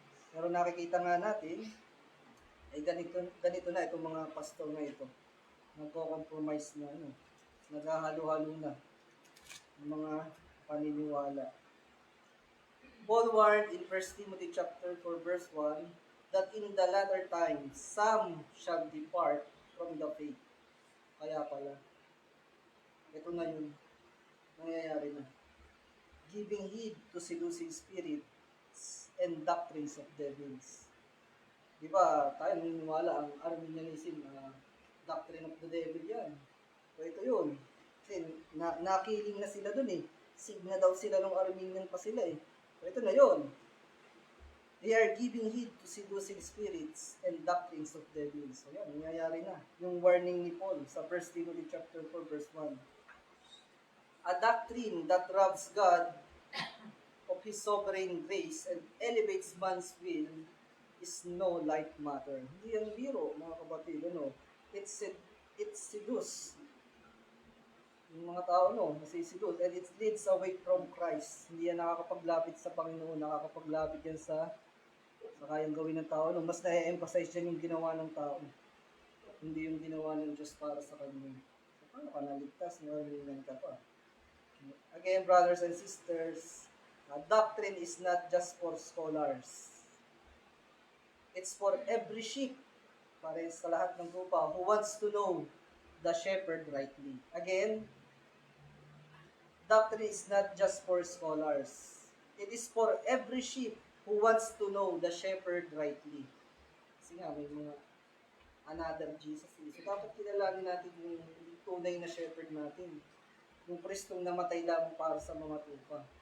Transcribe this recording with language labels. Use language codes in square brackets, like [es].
[tl] Pero nakikita nga natin, ay ganito na itong mga pastor na ito. Nagko-compromise na, naghahalo-halo na ng mga paniniwala. [en] Paul warned in 1 Timothy chapter 4 verse 1 that in the latter times some shall depart from the faith. [tl] Kaya pala, ito na yun, nangyayari na. [en] Giving heed to seducing spirits and doctrines of devils. [tl] Di ba, tayo naniniwala ang Arminianism na [en] doctrine of the devil [tl] yan. So ito yun. Kasi nakiling na sila dun eh. Signa daw sila nung Arminian pa sila eh. So ito na yun. [en] They are giving heed to seducing spirits and doctrines of devils. [tl] So yan, nangyayari na. Yung warning ni Paul sa [en] 1 Timothy chapter 4 verse 1. A doctrine that robs God of His sovereign grace and elevates man's will is no light matter. [tl] Hindi yan biro, mga kapatid. [en] It seduce. [tl] Yung mga tao, nasiseduce. [en] And it leads away from Christ. [tl] Hindi yan nakakapaglapit sa Panginoon. Nakakapaglapit yan sa kayang gawin ng tao. Mas na-emphasize yan yung ginawa ng tao. Hindi yung ginawa ng Diyos para sa kanya. So, paano ka naligtas? Narinig ka pa. [en] Again, brothers and sisters, doctrine is not just for scholars. It's for every sheep, [tl] para sa lahat ng grupa, [en] who wants to know the shepherd rightly. Again, doctrine is not just for scholars. It is for every sheep who wants to know the shepherd rightly. [tl] Kasi nga, may mga another Jesus. So, dapat kilalanin natin yung tunay na shepherd natin. Yung Kristong namatay lamang para sa mga tupa.